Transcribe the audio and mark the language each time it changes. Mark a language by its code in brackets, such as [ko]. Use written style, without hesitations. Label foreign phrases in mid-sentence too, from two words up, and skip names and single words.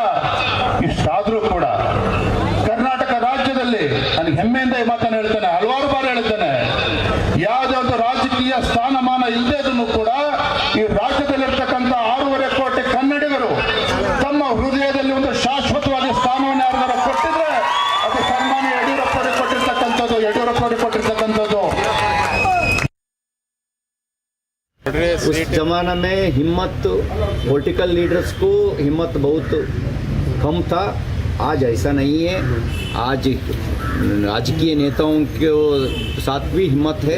[kn] ಇಷ್ಟಾದ್ರೂ ಕೂಡ ಕರ್ನಾಟಕ ರಾಜ್ಯದಲ್ಲಿ ನನಗೆ ಹೆಮ್ಮೆಯಿಂದ ಈ ಮಾತನ್ನು ಹೇಳ್ತೇನೆ, ಹಲವಾರು ಬಾರಿ ಹೇಳ್ತೇನೆ, ಯಾವುದೇ ಒಂದು ರಾಜಕೀಯ ಸ್ಥಾನಮಾನ ಇಲ್ಲದೇದನ್ನು ಕೂಡ ಈ ರಾಜ್ಯದಲ್ಲಿರ್ತಕ್ಕಂಥ 6.5 ಕೋಟಿ ಕನ್ನಡಿಗರು ತಮ್ಮ ಹೃದಯದಲ್ಲಿ ಒಂದು ಶಾಶ್ವತವಾದ ಸ್ಥಾನವನ್ನು ಯಾರು ಕೊಟ್ಟಿದ್ರೆ ಅದು ಸನ್ಮಾನ್ಯ ಯಡಿಯೂರಪ್ಪರಿಗೆ ಕೊಟ್ಟಿರ್ತಕ್ಕಂಥದ್ದು. [hi] उस जमाना में हिम्मत [en] political leaders [hi] को हिम्मत बहुत कम था. आज ऐसा नहीं है. आज राजकीय नेताओं के साथ भी हिम्मत है.